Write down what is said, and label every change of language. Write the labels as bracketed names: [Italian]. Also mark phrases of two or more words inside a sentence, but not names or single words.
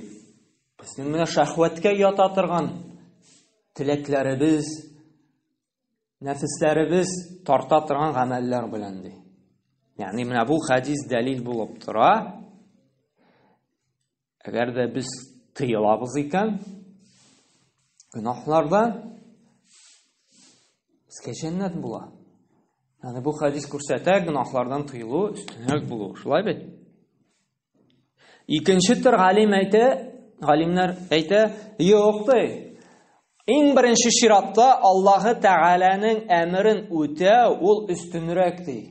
[Tatar] Безнең менә шахваткә ята торган теләкләребез, нәфесләребез тарта торган гамәлләр белән ди. Ягъни менә бу хадис дәлил булып тора. Әгәр дә без тыелабыз икән гынахлардан, безгә җәннәт була. Yani bu hadis күрсәтә, гынахлардан тыелу өстенрәк булу. Шулай бит? Икенче төр галимнәр әйтә, юк ди. Иң беренче чиратта Аллаһы Тәгаләнең әмерен үтәү ул өстенрәк ди.